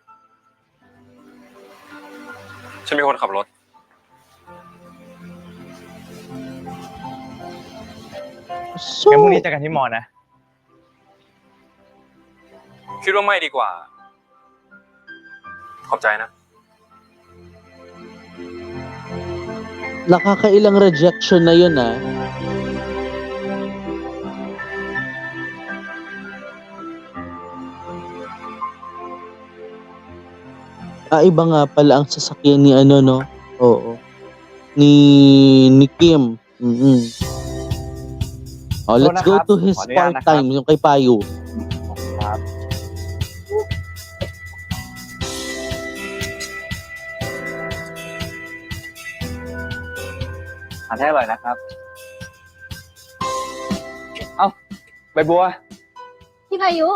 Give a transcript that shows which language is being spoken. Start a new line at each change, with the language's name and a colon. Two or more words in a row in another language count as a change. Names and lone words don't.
Thai: ฉันเป็นคนขับรถ งั้นพรุ่ง So, นี้เจอกันที่มอนะ คิดว่าไม่ดีกว่า ขอบใจนะ
Filipino: nakakailang rejection na yun ah. Iba nga pala ang sasakyan ni ano, no? Oo. Ni Kim.
English: Oh, let's go to his
Thai: ขออนุญาตนะครับ
Filipino: part-time, yung kay Payo.
Thai: ครับทานให้อร่อยนะครับ เอ้าใบบัว พี่พายุ